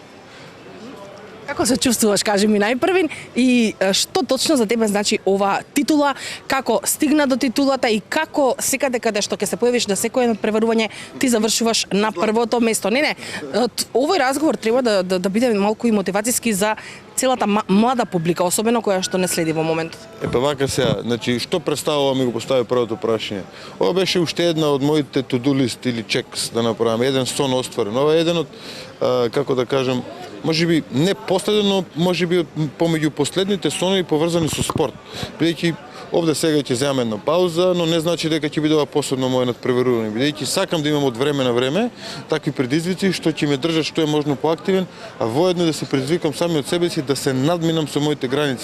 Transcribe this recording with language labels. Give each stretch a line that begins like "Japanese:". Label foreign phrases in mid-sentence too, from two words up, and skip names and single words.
Macedonian: Како се чувствуваш, кажи ми најпрвин, и што точно за тебе значи ова титула, како стигна до титулата и како секаде каде што ќе се појавиш на секој едно преварување, ти завршуваш на првото место. Не, овој разговор треба да биде малку и мотивацијски за целата млада публика, особено која што не следи во моментот. Па вака сега, значи што представува ми го постави првото прашање. Ова беше уште една од моите
English: to-do list
Macedonian: или чекс да направам, еден сон остварен. Ова е еден од како да кажам, можеби не последен, но можеби помеѓу последните сонови поврзани со спорт. Бидејќи овде сега ќе земам една пауза, но не значи дека ќе биде ова посебно моје надпреварување. Бидејќи сакам да имам од време на време такви предизвици што ќе ме држат што е можно поактивен, а воедно да се предизвикам сами од себе си да се надминам со моите граници.